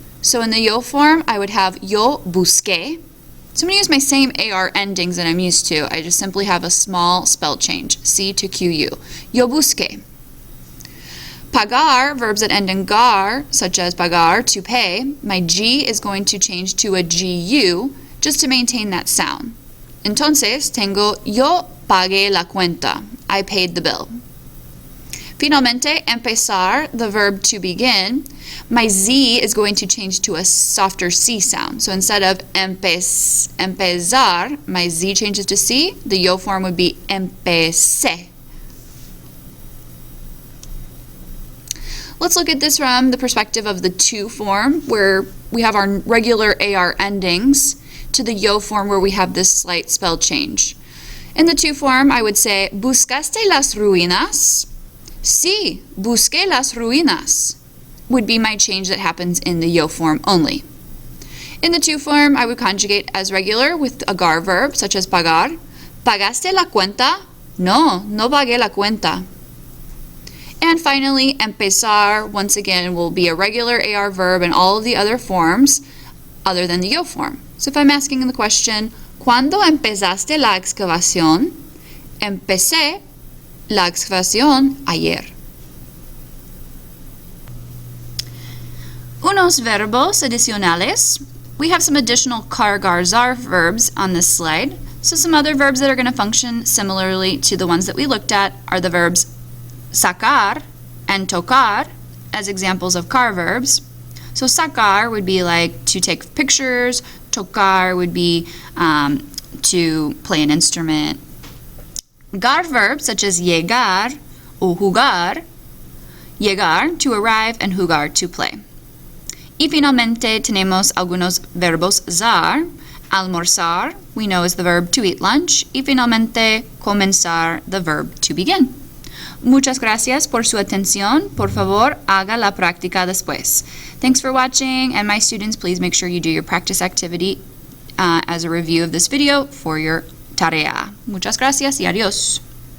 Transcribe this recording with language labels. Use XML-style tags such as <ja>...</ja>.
<en>So in the yo form, I would have</en> <es>yo busqué.</es> <en>So I'm going to use my same AR endings that I'm used to. I just simply have a small spell change, C to QU.</en> <es>Yo busqué.</es> <en>Pagar, verbs that end in gar, such as pagar, to pay, my G is going to change to a GU just to maintain that sound.</en> <es>Entonces, tengo yo pagué la cuenta.</es> <en>I paid the bill. Finalmente, empezar, the verb to begin, my Z is going to change to a softer C sound. So instead of empezar, my Z changes to C. The yo form would be empecé. Let's look at this from the perspective of the to form, where we have our regular AR endings, to the yo form where we have this slight spell change. In the to form, I would say,</en> <es>¿buscaste las ruinas? Sí, busqué las ruinas,</es> <en>would be my change that happens in the yo form only. In the to form, I would conjugate as regular with a gar verb, such as pagar.</en> <es>¿Pagaste la cuenta? No, no pagué la cuenta.</es> <en>And finally, empezar, once again, will be a regular AR verb in all of the other forms other than the yo form. So if I'm asking the question,</en> <es>¿Cuándo empezaste la excavación? Empecé la excavación ayer. Unos verbos adicionales.</es> <en>We have some additional car-gar-zar verbs on this slide. So some other verbs that are going to function similarly to the ones that we looked at are the verbs sacar and tocar as examples of car verbs. So sacar would be like to take pictures, tocar would be to play an instrument. Gar verbs such as llegar or jugar, llegar to arrive and jugar to play.</en> <es>Y finalmente tenemos algunos verbos zar.</es> <en>Almorzar, we know is the verb to eat lunch.</en> <es>Y finalmente,</es> <en>comenzar, the verb to begin.</en> <es>Muchas gracias por su atención. Por favor, haga la práctica después.</es> <en>Thanks for watching, and my students, please make sure you do your practice activity as a review of this video for your tarea.</en> <es>Muchas gracias y adiós.</es>